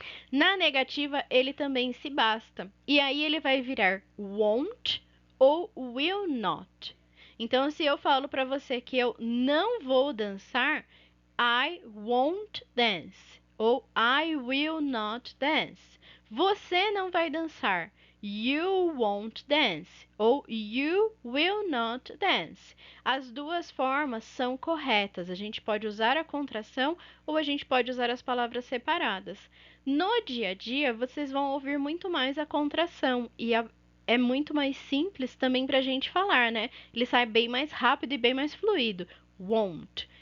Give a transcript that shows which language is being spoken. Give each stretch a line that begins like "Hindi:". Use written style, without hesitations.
Portuguese: Na negativa, ele também se basta. E aí ele vai virar won't ou will not. Então, se eu falo para você que eu não vou dançar,
English: I won't dance
Portuguese: ou
English: I will not dance.
Portuguese: Você não vai dançar.
English: You won't dance ou you will not dance.
Portuguese: As duas formas são corretas. A gente pode usar a contração ou a gente pode usar as palavras separadas. No dia a dia, vocês vão ouvir muito mais a contração e é muito mais simples também para a gente falar, né? Ele sai bem mais rápido e bem mais fluido. Won't.